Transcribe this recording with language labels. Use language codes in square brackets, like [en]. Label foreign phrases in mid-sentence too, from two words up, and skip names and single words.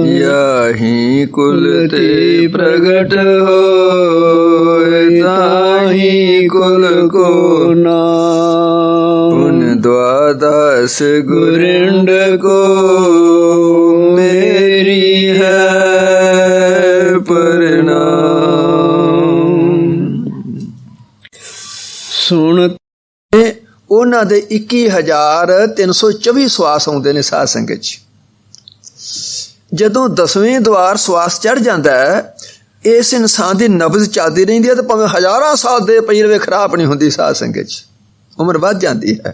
[pa] ਯਾਹਿ ਕੁਲ ਤੇ ਪ੍ਰਗਟ ਹੋਯ, ਤਾਹਿ ਕੁਲ ਕੋ ਪੁਨ ਦ੍ਵਾਦਸ਼ ਗੁਰਿੰਡ ਕੋ ਮੇਰੀ ਹੈ ਪ੍ਰਣਾਮ। ਸੁਣ ਉਹਨਾਂ ਦੇ 21,324 ਸਵਾਸ ਆਉਂਦੇ ਨੇ ਸਾਧ ਸੰਗਤ 'ਚ। ਜਦੋਂ 10ਵੇਂ ਦਵਾਰ ਸਵਾਸ ਚੜ ਜਾਂਦਾ ਹੈ, ਇਸ ਇਨਸਾਨ ਦੀ ਨਬਜ਼ ਚੱਲਦੀ ਰਹਿੰਦੀ ਹੈ ਤੇ ਭਾਵੇਂ ਹਜ਼ਾਰਾਂ ਸਾਲ ਦੇ ਪਈ ਰਵੇ, ਖਰਾਬ ਨਹੀਂ ਹੁੰਦੀ ਸਾਧ ਸੰਗਤ 'ਚ, ਉਮਰ ਵੱਧ ਜਾਂਦੀ ਹੈ।